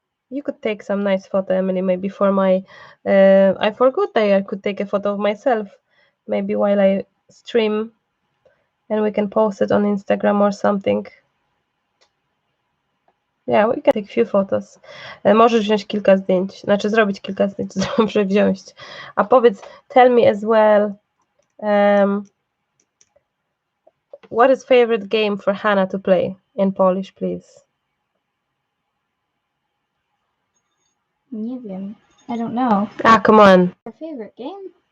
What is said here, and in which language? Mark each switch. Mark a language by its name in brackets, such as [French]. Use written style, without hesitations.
[English] You could take some nice photo, Emily, maybe for my... I forgot that I could take a photo of myself, maybe while I stream, and we can post it on Instagram or something. Yeah, we can take few photos. [Polish] Możesz wziąć kilka zdjęć, znaczy zrobić kilka zdjęć, dobrze wziąć. A powiedz, [English] tell me as well, what is favorite game for Hannah to play in Polish, please? [Polish] Nie wiem. [English] I don't know. Come on. Your favorite game?